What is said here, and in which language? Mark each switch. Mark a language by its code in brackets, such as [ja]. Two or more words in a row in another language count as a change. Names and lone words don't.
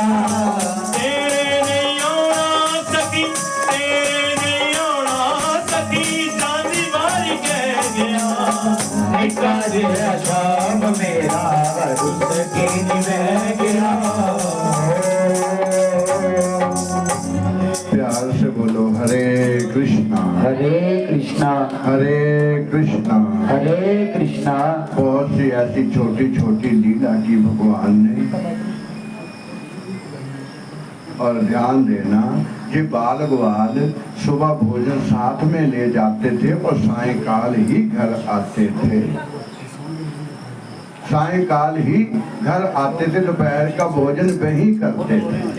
[pa] ਤੇਰੇ ਨਹੀਂ ਆਨਾ ਸਕੀ ਤੇਰੇ ਨਹੀਂ ਆਨਾ ਸਕੀ ਜਾਂਦੀ ਬਾਰੀ ਕਹਿ ਗਿਆ ਨਿੱਕਾ ਜਿਹਾ ਸ਼ਾਮ ਮੇਰਾ ਰੁੱਸ ਕੇ ਬਹਿ ਗਿਆ [hi] प्यार से बोलो हरे कृष्णा हरे कृष्णा हरे कृष्णा। हरे कृष्णा। बहुत सी ऐसी छोटी छोटी लीला की भगवान ने। और ध्यान देना कि बाल ग्वाल सुबह भोजन साथ में ले जाते थे और सायंकाल ही घर आते थे। सायंकाल ही घर आते थे, दोपहर का भोजन वहीं करते थे।